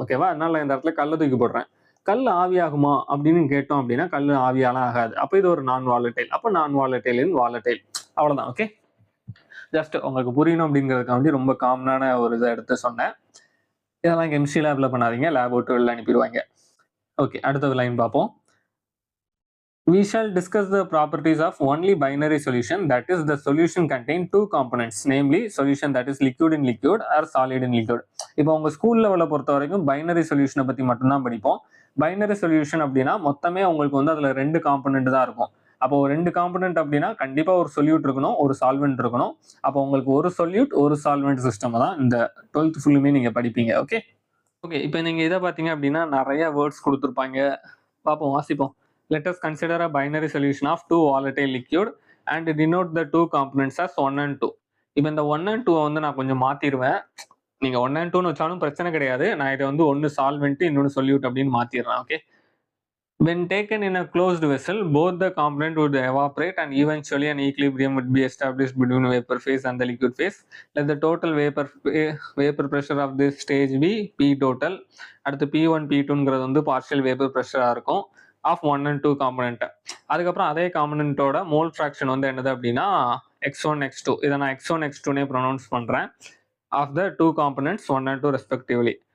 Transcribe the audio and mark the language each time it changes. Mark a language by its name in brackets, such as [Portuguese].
[Tamil] ஓகேவா, அதனால இந்த இடத்துல கல்லை தூக்கி போடுறேன். கல் ஆவியாகுமா அப்படின்னு கேட்டோம் அப்படின்னா கல் ஆவியாலாம் ஆகாது. அப்போ இது ஒரு நான் வாலட்டைல். அப்போ நான் வாலட்டைல் வாலட்டைல், அவ்வளவுதான். ஓகே, ஜஸ்ட் உங்களுக்கு புரியணும் அப்படிங்கிறதுக்காண்டி ரொம்ப காமனான ஒரு இதை எடுத்து சொன்னேன். இதெல்லாம் கெமிஸ்ட்ரி லேப்ல பண்ணாதீங்க, லேப் விட்டு வெளில அனுப்பிடுவாங்க. ஓகே, அடுத்தது லைன் பார்ப்போம். [English] We shall discuss the properties of only binary solution, that is the solution contain two components, namely solution that is liquid in liquid or solid in liquid. [Tamil] இப்போ உங்க school லெவலை பொறுத்த வரைக்கும் பைனரி சொல்யூஷனை பத்தி மட்டும்தான் படிப்போம். பைனரி சொல்யூஷன் அப்படின்னா மொத்தமே உங்களுக்கு வந்து அதுல 2 காம்பனன்ட் தான் இருக்கும். அப்போ 2 காம்பனன்ட் அப்படின்னா கண்டிப்பா ஒரு சொல்யூட் இருக்கணும், ஒரு சால்வெண்ட் இருக்கணும். அப்போ உங்களுக்கு ஒரு சொல்யூட் ஒரு சால்வெண்ட் சிஸ்டம் தான் இந்த 12th ஃபுல்லுமே நீங்க படிப்பீங்க. ஓகே, இப்போ நீங்க இதை பாத்தீங்க அப்படின்னா நிறைய வேர்ட்ஸ் கொடுத்துருப்பாங்க. பார்ப்போம், வாசிப்போம். [English] Let us consider a binary solution of two volatile liquid and denote the two components as 1 and 2. [Tamil] இப்போ இந்த 1 and 2 வந்து நான் கொஞ்சம் மாத்திடுவேன். நீங்க 1 and 2 வச்சாலும் பிரச்சனை கிடையாது. நான் இதை வந்து ஒன்னு சால்வெண்ட் இன்னொன்னு சொல்யூட் அப்படின்னு மாத்திடுறேன். [English] Okay, when taken in a closed vessel, both the component would evaporate and eventually an equilibrium would be established between vapor phase and the liquid phase. Let the total vapor pressure of this stage be P total. [Tamil] அடுத்து P1 P2ங்கிறது வந்து partial vapour ப்ரெஷரா இருக்கும் of 1 and 2 component. அதுக்கப்புறம் அதே காம்பனன்ட்டோட mole fraction வந்து என்னது அப்படின்னா x1 x2. இதை நான் x1 x2னே ப்ரொனவுன்ஸ் பண்றேன் of the 2 components 1 and 2 respectively.